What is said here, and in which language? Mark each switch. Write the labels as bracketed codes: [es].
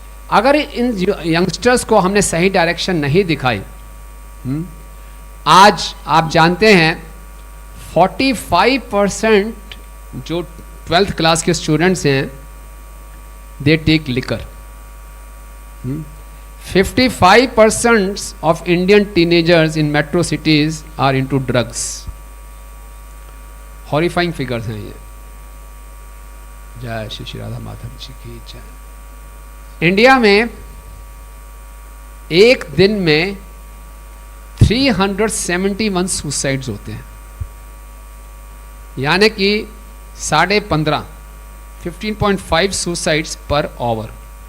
[hi] अगर इन यंगस्टर्स को हमने सही डायरेक्शन नहीं दिखाई, आज आप जानते हैं 45% जो 12th क्लास के स्टूडेंट्स हैं [en] They take liquor. 55% of Indian teenagers in metro cities are into drugs. Horrifying figures [hi] हैं ये। जय श्री राधा माधव जी की जय। इंडिया में एक दिन में 371 सुसाइड्स होते हैं, यानी कि 15.5 सुसाइड्स [en] Per hour.